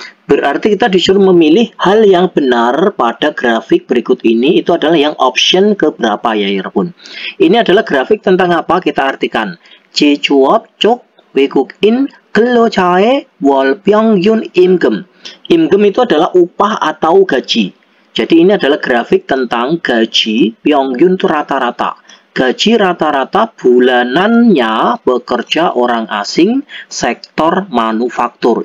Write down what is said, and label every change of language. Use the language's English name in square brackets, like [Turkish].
[Indonesian] Berarti kita disuruh memilih hal yang benar pada grafik berikut ini. Itu adalah yang option keberapa ya, Pun. Ini adalah grafik tentang apa? Kita artikan. [Korean] 제조업 쪽 외국인 근로자의 월 평균 임금. [Indonesian] Imgem itu adalah upah atau gaji. Jadi ini adalah grafik tentang gaji Pyongyun itu rata-rata. Gaji rata-rata bulanannya bekerja orang asing sektor manufaktur.